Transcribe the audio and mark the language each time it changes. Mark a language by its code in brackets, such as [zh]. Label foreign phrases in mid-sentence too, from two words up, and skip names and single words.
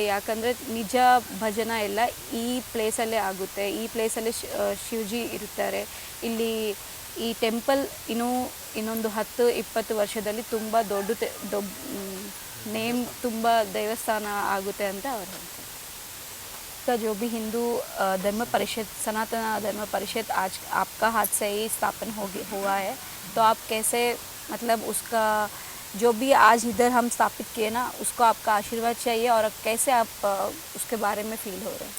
[kn] ಯಾಕಂದರೆ ನಿಜ ಭಜನ ಎಲ್ಲ ಈ ಪ್ಲೇಸಲ್ಲೇ ಆಗುತ್ತೆ. ಈ ಪ್ಲೇಸಲ್ಲಿ ಶಿವಜಿ ಇರ್ತಾರೆ. ಇಲ್ಲಿ ಈ ಟೆಂಪಲ್ ಇನ್ನೊಂದು 10-20 ವರ್ಷದಲ್ಲಿ ತುಂಬ ದೊಡ್ಡ ನೇಮ್, ತುಂಬ ದೇವಸ್ಥಾನ ಆಗುತ್ತೆ ಅಂತ ಅವ್ರು ಹೇಳ್ತಾರೆ. [hi] का जो भी हिंदू धर्म परिषद, सनातन धर्म परिषद आज आपका हाथ से ही स्थापन हुआ है, तो आप कैसे, मतलब उसका जो भी आज इधर हम स्थापित किए ना, उसको आपका आशीर्वाद चाहिए और कैसे आप उसके बारे में फील हो रहे हैं?